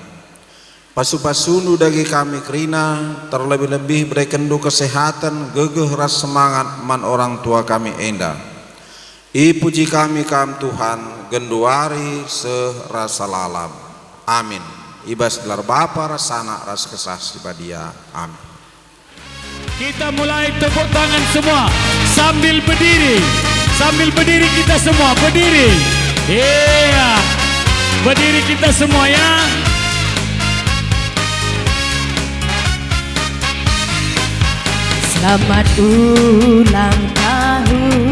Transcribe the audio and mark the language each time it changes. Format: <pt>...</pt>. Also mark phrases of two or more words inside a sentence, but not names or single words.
<btx>Pasu-pasunu dagi kami kerina, terlebih-lebih berekendu kesehatan gegeh ras semangat man orang tua kami enda. Ipuji kami kam Tuhan genduari serasa lalam. Amin. Ibas gelar Bapa rasana ras kesah sibadia. Amin.</btx> <id>Kita mulai tepuk tangan semua sambil berdiri. Sambil berdiri kita semua, berdiri. Iya. Berdiri kita semua ya. Selamat ulang tahun.</id>